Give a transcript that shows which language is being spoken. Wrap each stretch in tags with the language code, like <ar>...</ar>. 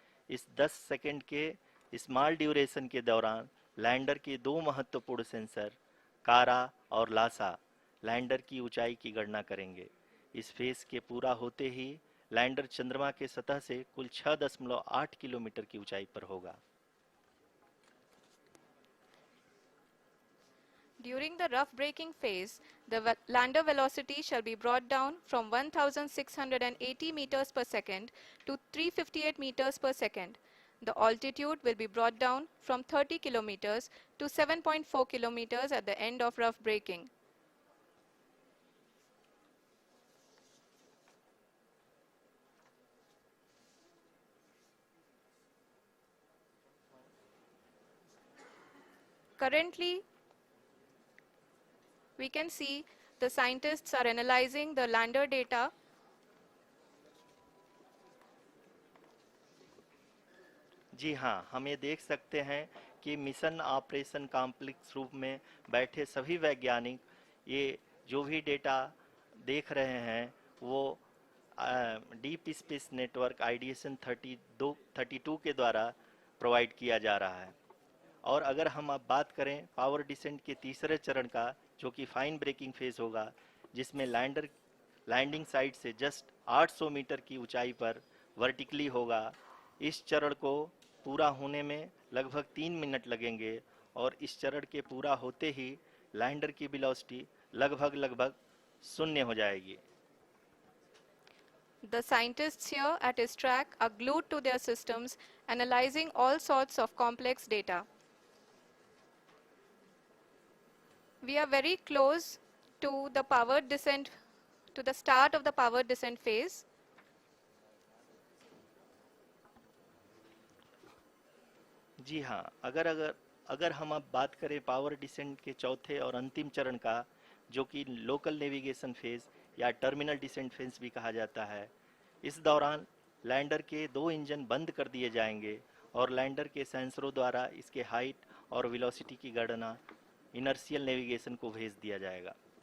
<hi>इस 10 सेकंड के small duration के दौरान लैंडर के दो महत्वपूर्ण सेंसर कारा और लासा लैंडर की ऊंचाई की गणना करेंगे। इस फेज के पूरा होते ही लैंडर चंद्रमा के सतह से कुल 6.8 किलोमीटर की ऊंचाई पर होगा।</hi> <en>During the rough braking phase, the lander velocity shall be brought down from 1680 meters per second to 358 meters per second. The altitude will be brought down from 30 kilometers to 7.4 kilometers at the end of rough braking. Currently, we can see the scientists are analyzing the lander data.</en> <hi>जी हाँ, हम ये देख सकते हैं कि mission operation complex रूप में बैठे सभी वैज्ञानिक ये जो भी डेटा देख रहे हैं वो डीप स्पेस नेटवर्क IDSN 32 के द्वारा प्रोवाइड किया जा रहा है। और अगर हम अब बात करें पावर डिसेंट के तीसरे चरण का, जो कि फाइन ब्रेकिंग फेज होगा, जिसमें लैंडर लैंडिंग साइट से जस्ट 800 मीटर की ऊंचाई पर वर्टिकली होगा। इस चरण को पूरा होने में लगभग 3 मिनट लगेंगे और इस चरण के पूरा होते ही लैंडर की वेलोसिटी लगभग शून्य हो जाएगी।</hi> <en>The scientists here at ISRO are glued to their systems, analyzing all sorts of complex data. We are very close to the powered descent, to the start of the powered descent phase.</en> <hi>जी हाँ, अगर हम अब बात करें power descent के चौथे और अंतिम चरण का, जो कि लोकल नेविगेशन फेज या टर्मिनल डिसेंट फेज भी कहा जाता है, इस दौरान लैंडर के 2 इंजन बंद कर दिए जाएंगे और लैंडर के सेंसरों द्वारा इसके हाइट और वेलोसिटी की गणना इनर्शियल नेविगेशन को भेज दिया जाएगा।</hi>